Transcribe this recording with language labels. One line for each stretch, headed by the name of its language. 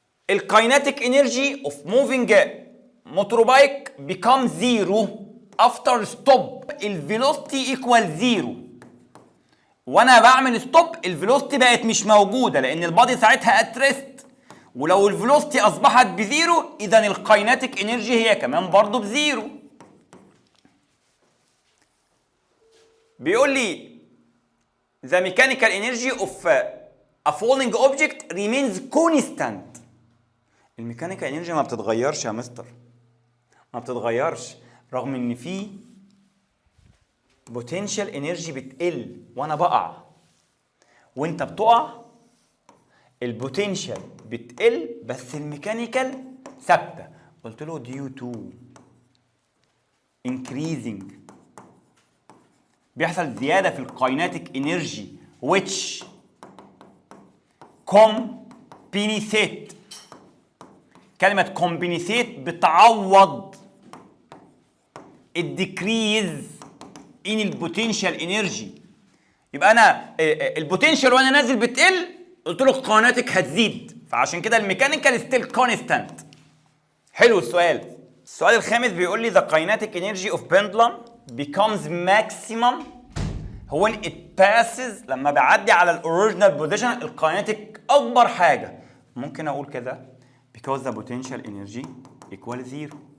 Arabic: الكايناتيك انرجي اوف موفينج موتور
English: become zero after stop.
Arabic: الفيلوسيتي ايكوال زيرو، وانا بعمل ستوب الفيلوسيتي بقت مش موجوده لان البادي ساعتها اتريست. ولو الفيلوسيتي اصبحت بزيرو اذا الكايناتيك انرجي هي كمان برضو بزيرو. بيقول لي
English: the mechanical energy of a falling object remains constant.
Arabic: الميكانيكال انرجي ما بتتغيرش يا مستر، ما بتتغيرش، رغم ان في بوتنشال انرجي بتقل وانا بقع. وانت بتقع البوتنشال بتقل بس الميكانيكال ثابته. قلت له due to increasing، بيحصل زياده في الكايناتيك انرجي
English: which compensate.
Arabic: كلمه compensate بتعوض الديكريز ان البوتنشال انرجي. يبقى انا البوتنشال وانا نازل بتقل، قلت له الكايناتيك هتزيد، فعشان كده الميكانيكال ستيل كونستانت. حلو السؤال. السؤال الخامس بيقول لي
English: the kinetic energy of pendulum becomes maximum when it passes،
Arabic: لما بعدي على الاوريجينال بوزيشن الكايناتيك اكبر حاجه.
English: ممكن اقول كده because the potential energy equal zero.